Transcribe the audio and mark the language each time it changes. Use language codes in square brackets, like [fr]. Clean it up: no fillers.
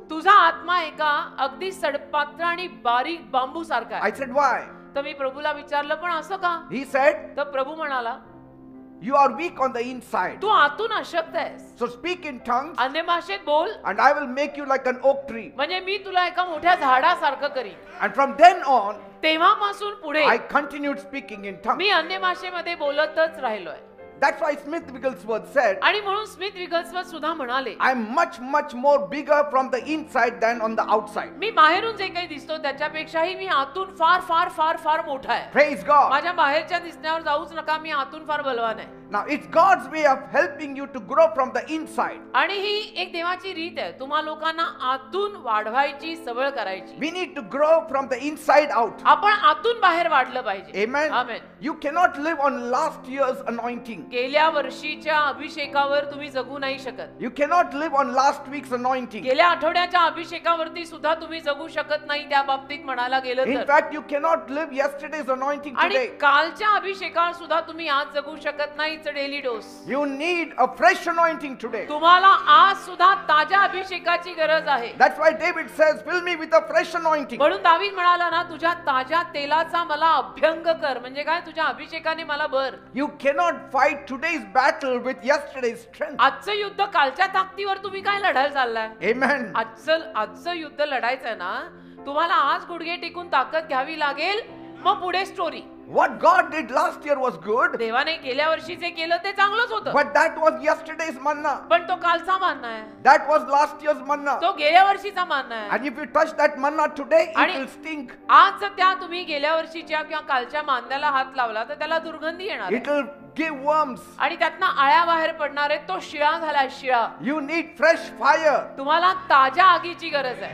[mr] तुझा आत्मा एका अगदी सडपात्र आणि बारीक बांबू सारखा [en] I [mr] आहे. [en] said, why? [mr] तर मी प्रभूला विचारलं पण असं का. [en] He said, [mr] तर प्रभू म्हणाला [en] you are weak on the inside. [mr] तू आतून अशक्त आहेस. [en] So speak in tongues [mr] अन्य भाषेत बोल [en] and I will make you like an oak tree. [mr] म्हणजे मी तुला एका मोठ्या झाडासारखं करीन. [en] And from then on, [mr] तेव्हापासून पुढे [en] I continued speaking in tongues. [mr] मी अन्य भाषेमध्ये बोलतच राहिलोय. [en] That's why Smith Wigglesworth said, [mr] आणि म्हणून स्मिथ विगल्सवर्थ सुद्धा म्हणाले [en] I'm much more bigger from the inside than on the outside. [mr] मी बाहेरून जे काही दिसतो त्याच्यापेक्षाही मी आतून फार फार फार फार मोठा आहे. [en] Praise God. [mr] माझ्या बाहेरच्या दिसण्यावर जाऊच नका. मी आतून फार बलवान आहे. [en] Now it's God's way of helping you to grow from the inside. [mr] आणि ही एक देवाची रीत आहे तुम्हा लोकांना आतून वाढवायची सवय करायची. [en] We need to grow from the inside out. [mr] आपण आतून बाहेर वाढलं पाहिजे. [en] Amen. [mr] Amen. [en] You cannot live on last year's anointing. [mr] गेल्या वर्षीच्या अभिषेकावर तुम्ही जगू नाही शकत. [en] You cannot live on last week's anointing. [mr] गेल्या आठवड्याच्या अभिषेकावरती सुद्धा तुम्ही जगू शकत नाही. त्या बाबतीत म्हणायला गेलं [en] In [mr] तर [en] fact, you cannot live yesterday's anointing [mr] आणि [en] today. [mr] कालच्या अभिषेकावर सुद्धा तुम्ही आज जगू शकत नाही. [en] It's a daily dose. You need a fresh anointing today. [mr] तुम्हाला आज सुद्धा ताज्या अभिषेकाची गरज आहे. [en] That's why David says, fill me with a fresh anointing. [mr] म्हणून दावीद म्हणाला ना तुझ्या ताज्या तेलाचा मला अभ्यंग कर. म्हणजे काय तुझ्या अभिषेकाने मला भर. [en] You cannot fight today's battle with yesterday's strength. [mr] आजचं युद्ध कालच्या ताकदीवर तुम्ही काय लढायला चाललाय. [en] Amen. [mr] आजचं युद्ध लढायचंय ना तुम्हाला आज गुडघे टेकून ताकद घ्यावी लागेल. मग पुढे story. [en] What God did last year was good, [mr] देवाने गेल्या वर्षी जे केलं ते चांगलंच होतं. [en] but that was yesterday's manna. [mr] पण तो कालचा मानना आहे. [en] That was last year's manna. [mr] तो गेल्या वर्षीचा मानना आहे. [en] And if you touch that manna today, it [mr] आणि [en] will stink. [mr] आज जर त्या तुम्ही गेल्या वर्षीच्या किंवा कालच्या मांद्याला हात लावला तर त्याला दुर्गंधी येणार [en] It [mr] आहे. [en] will give worms. [mr] आणि त्यातनं आळ्या बाहेर पडणार आहेत. तो शिळा झालाय शिळा. [en] You need fresh fire [mr] तुम्हाला ताज्या आगीची गरज आहे.